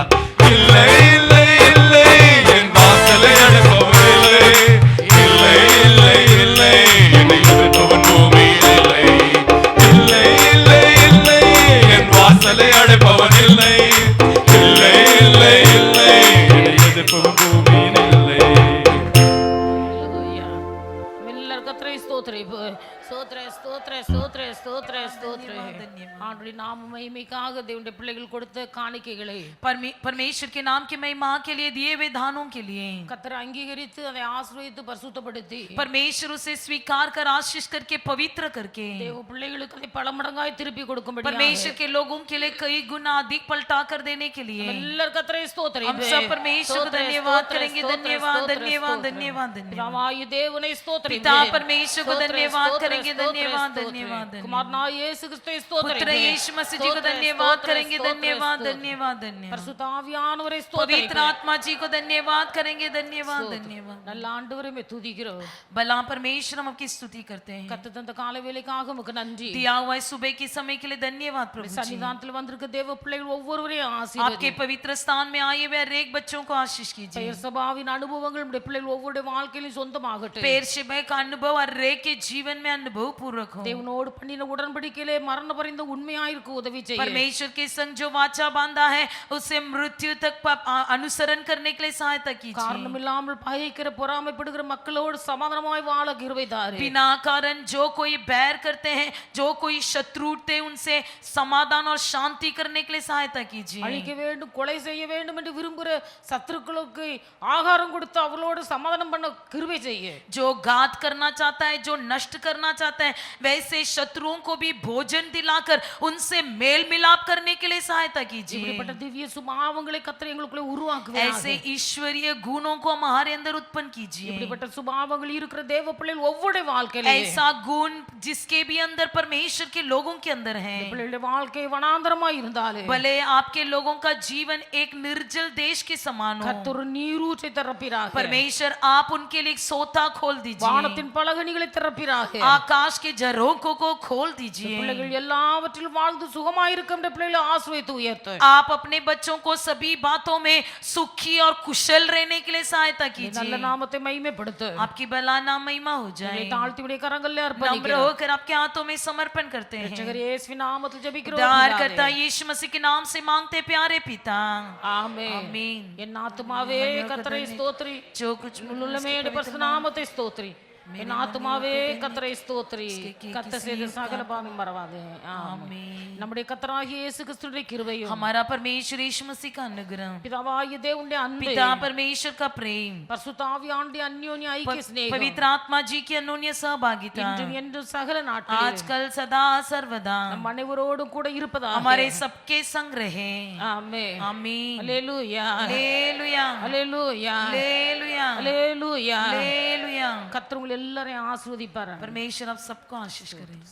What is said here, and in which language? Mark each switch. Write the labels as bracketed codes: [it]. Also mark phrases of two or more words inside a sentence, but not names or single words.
[ta] இல்லை இல்லை இல்லை என் வாசலை அடைப்பவன் இல்லை, இல்லை இல்லை இல்லை என்னை எதிர்ப்பவன் பூமியில் இல்லை, இல்லை இல்லை இல்லை என் வாசலை அடைப்பவன் இல்லை, இல்லை இல்லை இல்லை என்னை எதிர்ப்பவன் பூமியில் இல்லை. Hallelujah. எல்லாரும் கர்த்தரை ஸ்தோத்திரிப்போம். ஸ்தோத்திர ஸ்தோத்திர ஸ்தோத்திர ஸ்தோத்திர ஸ்தோத்திர. ஆண்டவருடைய நாம மகிமைக்காக தேவனுடைய பிள்ளைகள் கொடுத்த காணிக்கைகளை [hi] परमेश्वर के नाम की महिमा के लिए दिए हुए दानों के लिए [ta] கர்த்தர் அங்கீகரித்து அதை ஆசீர்வதித்து பரிசுத்தப்படுத்தி [hi] परमेश्वर उसे स्वीकार कर आशीष करके पवित्र करके [ta] தேவ பிள்ளைகளுக்கு அதை பல மடங்காய் திருப்பி கொடுக்கும்படி [hi] परमेश्वर के लोगों के लिए कई गुना अधिक पलटा कर देने के लिए [ta] எல்லாரும் கர்த்தரை ஸ்தோத்திரிப்போம். [hi] हम सब परमेश्वर को धन्यवाद करेंगे. धन्यवाद धन्यवाद धन्यवाद धन्यवाद [ta] பிதாவாகிய தேவனை ஸ்தோத்திரிப்போம். [hi] पिता परमेश्वर को धन्यवाद करेंगे. धन्यवाद धन्यवाद [ta] குமாரனாகிய இயேசு கிறிஸ்துவை [hi] पुत्र यीशु मसीह जी को धन्यवाद करेंगे, धन्यवाद धन्यवाद धन्यवाद। [ta] பரிசுத்த ஆவியானவரை [hi] पवित्र [ta] ஸ்தோத்திரிக்கிறோம். [hi] आत्मा जी को धन्यवाद करेंगे, धन्यवाद धन्यवाद। [ta] நல்ல ஆண்டவரை மே துதிக்கிறோம். [hi] भला परमेश्वर हम आपकी स्तुति करते हैं। [ta] கர்த்தர் தந்த காலை வேளைக்காக உமக்கு நன்றி. [hi] दिया हुआ इस सुबह के समय के लिए धन्यवाद प्रभु जी। [ta] சன்னிதானத்தில் வந்திருக்க தேவ பிள்ளைகள் ஒவ்வொருவரையும் [hi] आपके [ta] ஆசீர்வதி. [hi] पवित्र स्थान में आए हुए हर एक बच्चों को आशीष कीजिए। [ta] பெயர் சபாவின் அனுபவங்கள் நம்முடைய பிள்ளைகள் ஒவ்வொருடைய வாழ்க்கையிலும் சொந்தமாகட்டும். [hi] पेरशेबा का अनुभव हर एक के जीवन में अनुभव पूर्वक हो। [ta] தேவனோடு பண்ணின உடன்படிக்கையிலே மரண பரிந்த உண்மையாயிருக்க உதவி செய்ய. [hi] परमेश्वर के संग जो वाचा बांधा है उसे मृत्यु तक अनुसरण करने के लिए सहायता कीजिए। [ta] காரணம் இல்லாமல் பகைக்கிற பொறாமைப்படுகிற மக்களோடு சமாதானமாய் வாழ கிருபை தாரும். [hi] बिना कारण जो कोई बैर करते हैं, जो कोई शत्रु उठते हैं, उनसे समाधान और शांति करने के लिए सहायता कीजिए। [ta] அழிக்க வேண்டும், கொலை செய்ய வேண்டும் என்று விரும்புகிற சத்துருக்களுக்கு ஆகாரம் கொடுத்து அவளோடு சமாதானம் பண்ண கிருபை செய்ய. [hi] जो घात करना चाहता है, जो नष्ट करना चाहता है, वैसे शत्रुओं को भी भोजन दिलाकर उनसे मेल मिलाप करने के लिए सहायता कीजिए। [ta] இப்படிப்பட்ட திவ்ய சுபாவங்களை கர்த்தர் எங்களுக்குள்ளே உருவாக்குவார். [hi] ऐसे ईश्वरीय गुणों को हमारे अंदर उत्पन्न कीजिए। [ta] இப்படிப்பட்ட சுபாவங்கள் இருக்கிற தேவ பிள்ளைகள் ஒவ்வொரு வாழ்க்கையிலே [hi] ऐसा गुण जिसके भी अंदर परमेश्वर के लोगों के अंदर है। [ta] பிள்ளைகளுடைய வாழ்க்கை வனாந்தரமாய் இருந்தாலே [hi] भले आपके लोगों का जीवन एक निर्जल देश के समान हो, [ta] கர்த்தர் நீரூற்றை திறப்பிறாக. [hi] परमेश्वर आप उनके लिए एक सोता खोल दीजिए, [ta] வானத்தின் பலகணிகளை திறப்பிறாக. [hi] आकाश के झरोखों को खोल दीजिए। [ta] பிள்ளைகள் எல்லாவற்றிலும் வாழ்ந்து சுகமாயிருக்கின்ற பிள்ளைகளை ஆசீர்வதித்து உயர்த்து. [hi] आप अपने बच्चों को सभी बातों में सुखी और कुशल रहने के लिए सहायता [ta] நல்ல [hi] कीजिए। [ta] நாமத்தை மகிமைப்படுத்து. [hi] आपकी भला नाम महिमा हो [ta] இதை [hi] जाए। [ta] தாழ்த்தி விடைய கரங்களிலே [hi] नम्र [ta] அர்ப்பணிக்கிறோம். [hi] होकर आपके हाथों में समर्पण करते हैं। [ta] ரட்சகர் இயேசுவின் நாமத்தில் ஜெபிக்கிறோம். [hi] उद्धारकर्ता यीशु मसीह के नाम से मांगते प्यारे पिता, [ta] ஆமென். [hi] आमीन। [ta] என் ஆத்துமாவே கர்த்தரை ஸ்தோத்திரி. [hi] जो कुछ [ta] முழுமே பரிசுத்த நாமத்தை ஸ்தோத்திரி. என் ஆத்துமாவே கர்த்தரை ஸ்தோத்திரி. கர்த்தர் செய்த சகல பாவம் மறவாதே. ஆமென். நம்முடைய கர்த்தராகிய இயேசு கிறிஸ்துவின் கிருபையும் [hi] हमारा परमेश्वर यीशु मसीह का अनुग्रह, [ta] பிதாவாகிய தேவனுடைய அன்பு [hi] पिता परमेश्वर का प्रेम, [ta] பரிசுத்த ஆவியானவருடைய அந்யோன்ய ஐக்கிய சிநேகம் [hi] पवित्र आत्मा जी की अनोन्य सहभागिता [ta] இன்றும் என்றும் சகல நாட்களிலும் [hi] आजकल सदा सर्वदा [ta] நம் அனைவரோடும் கூட இருப்பதாக. [hi] हमारे सबके संग रहे। [ta] ஆமென். [hi] आमीन। [ta] அல்லேலூயா. [hi] हालेलुया, [ta] அல்லேலூயா. [hi] हालेलुया, [ta] அல்லேலூயா. [hi] हालेलुया। [ta] கர்த்தர் உங்களை எல்லாரையும் ஆசீர்வதிப்பார். [hi] परमेश्वर आप सबको आशीष करें।